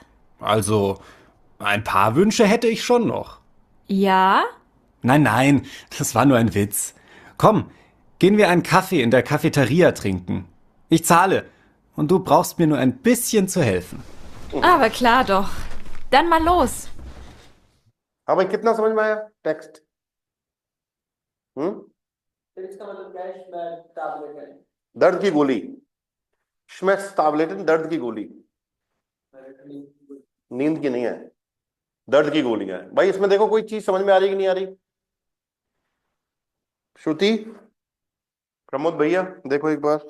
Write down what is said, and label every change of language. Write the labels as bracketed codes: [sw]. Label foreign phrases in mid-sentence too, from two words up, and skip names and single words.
[de] Also, ein paar Wünsche hätte ich schon noch. Ja? Nein, nein, das war nur ein Witz. Komm, gehen wir einen Kaffee in der Cafeteria trinken. Ich zahle. Und du brauchst mir nur ein bisschen zu helfen. Aber klar doch. Dann mal los. [hi] हाँ भाई कितना समझ में आया टेक्स्ट दर्द की गोली श्मेस टैबलेट दर्द की गोली नींद की नहीं है दर्द की गोली है भाई इसमें देखो कोई चीज समझ में आ रही कि नहीं आ रही श्रुति प्रमोद भैया देखो एक बार